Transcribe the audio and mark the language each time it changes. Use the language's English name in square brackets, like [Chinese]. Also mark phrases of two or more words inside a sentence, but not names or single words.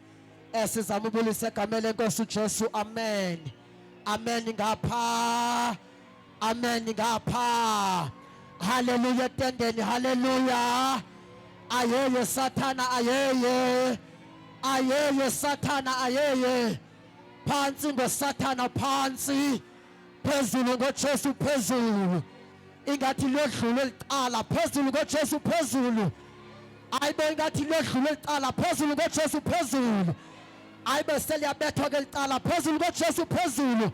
[Xhosa] Sizama ubulisa egama lenkosi uJesu, amen. Amen ngapha, amen ngapha. Hallelujah tendeni, hallelujah. Ayeye Sathana, ayeye. Ayeye Sathana, ayeye. Phansi ngoSathana, phansi. Phezulu ngoJesu, phezulu. Ingathi lodlule licala, phezulu ngoJesu, phezulu. Ayibe ingathi lodlule licala, phezulu ngoJesu, phezulu. Ayibe seliyabethwa ke licala, phezulu ngoJesu, phezulu.